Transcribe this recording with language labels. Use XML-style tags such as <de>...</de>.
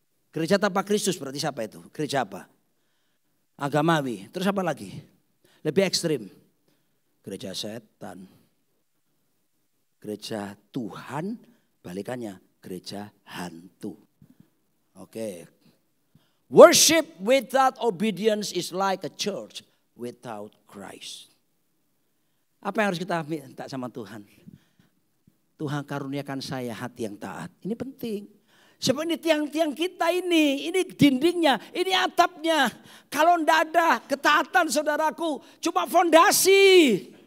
<id>Gereja tanpa Kristus berarti siapa itu? Gereja apa? Agamawi. Terus apa lagi? Lebih ekstrim. Gereja setan. Gereja Tuhan, balikannya gereja hantu. Oke.</id> <en>Worship without obedience is like a church without Christ.</en> <id>Apa yang harus kita minta sama Tuhan? Tuhan karuniakan saya hati yang taat. Ini penting. Sebab ini tiang-tiang kita ini dindingnya, ini atapnya. Kalau tidak ada ketaatan saudaraku, cuma fondasi.</id>